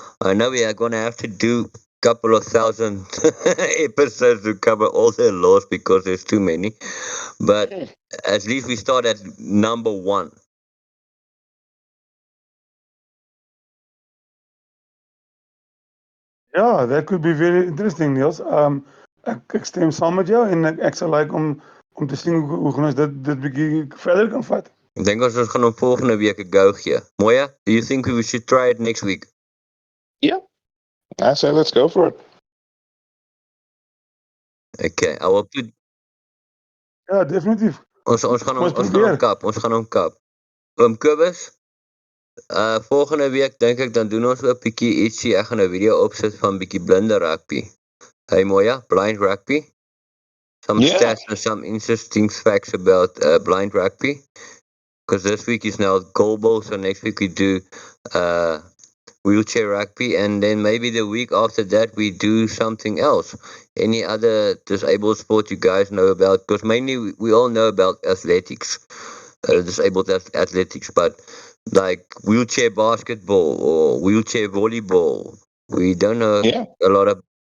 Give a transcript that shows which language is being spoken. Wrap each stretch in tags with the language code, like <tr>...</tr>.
<en>I know we are going to have to do a couple of thousand episodes to cover all the laws because there's too many. But at least we start at number 1. Ja, that could be very interesting, Niels.</en> <af>Ek stem saam met jou en ek sal like om te sien hoe gaan ons dit bietjie verder kan vat. Ek dink ons gaan hom volgende week 'n go gee.</af> <en>Moya, do you think we should try it next week? Yeah. I say let's go for it. Okay, I will put...</en> <af>Ja, definitief. Ons gaan hom kap. Kobus, volgende week dink ek dan doen ons ook bietjie ietsie. Ek gaan 'n video opsit van bietjie blinde rugby.</af> <en>Hey Moya, blind rugby. Some stats and some interesting facts about blind rugby. Because this week is now goalball, so next week we do wheelchair rugby, and then maybe the week after that we do something else. Any other disabled sport you guys know about? Because mainly we all know about athletics, disabled athletics, but like wheelchair basketball or wheelchair volleyball, we don't know a lot of...</en>